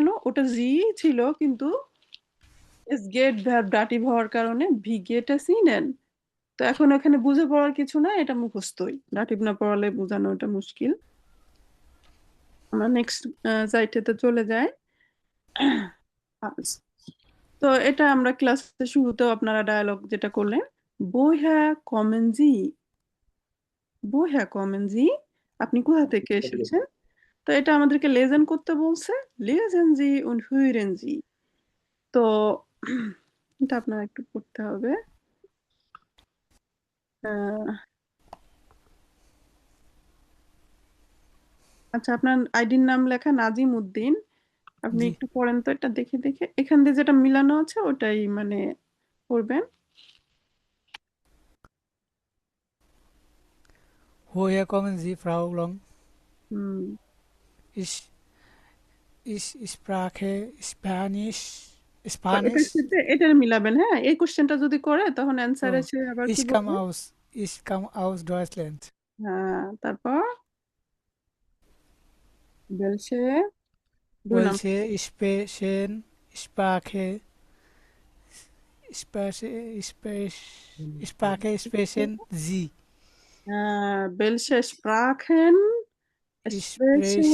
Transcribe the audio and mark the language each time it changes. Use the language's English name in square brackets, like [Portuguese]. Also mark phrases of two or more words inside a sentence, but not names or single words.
[Bangla] ওটা জি ছিল, কিন্তু [German] es geht [Bangla] ভার্ব ডাটিভ হওয়ার কারণে [German] wie geht es Ihnen. [Bangla] তো এখন এখানে বুঝে পড়ার কিছু না, এটা মুখস্থই। ডাটিভ না পড়ালে বোঝানো এটা মুশকিল। আমরা নেক্সট সাইটেতে চলে যাই। তো এটা আমরা ক্লাসের শুরুতেও আপনারা ডায়ালগ যেটা করলেন, [German] woher kommen Sie? woher kommen Sie? [Bangla] আপনি কোথা থেকে এসেছেন? তো এটা আমাদেরকে লেসেন করতে বলছে, [German] lesen Sie und hören Sie। [Bangla] তো এটা আপনার একটু পড়তে হবে। আচ্ছা, আপনার আইডির নাম লেখা নাজিম উদ্দিন। আপনি জি একটু পড়েন তো, এটা দেখে দেখে এখান দিয়ে যেটা মিলানো আছে ওটাই মানে পড়বেন। [German] woher kommen Sie, Frau Long? [Bangla] হুম, [German] Ich spreche Spanish. [Bangla] তো এটার [German] Spanish. [Bangla] সাথে এটার মিলাবেন। হ্যাঁ, এই কোশ্চেনটা যদি করে তখন অ্যান্সারে Oh, সে আবার কি [German] ich komme [Bangla] বলবে? [German] aus. Ich komme aus Deutschland. [Bangla] হ্যাঁ, তারপর বেলসে 2 নাম্বার। [German] Welche sprechen Sprache sprechen Sie? welche Sprachen sprechen.